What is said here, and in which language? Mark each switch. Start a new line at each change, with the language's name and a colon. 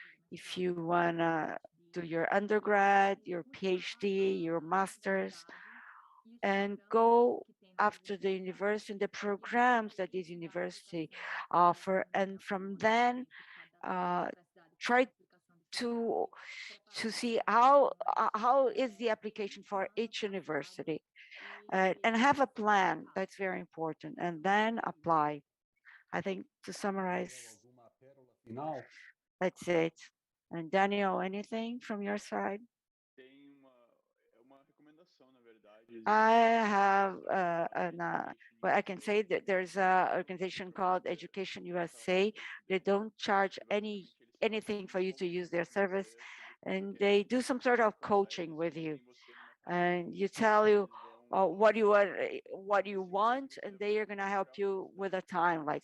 English: If you want to do your undergrad, your PhD, your master's, and go after the university and the programs that this university offer, and from then try to see how is the application for each university, and have a plan. That's very important, and then apply. I think to summarize, Final, that's it. And Daniel, anything from your side?
Portuguese: Tem uma recomendação, na verdade.
English: I have well, I can say that there's a organization called Education USA. They don't charge anything for you to use their service, and they do some sort of coaching with you, and you tell you what you want, and they are gonna help you with a timeline.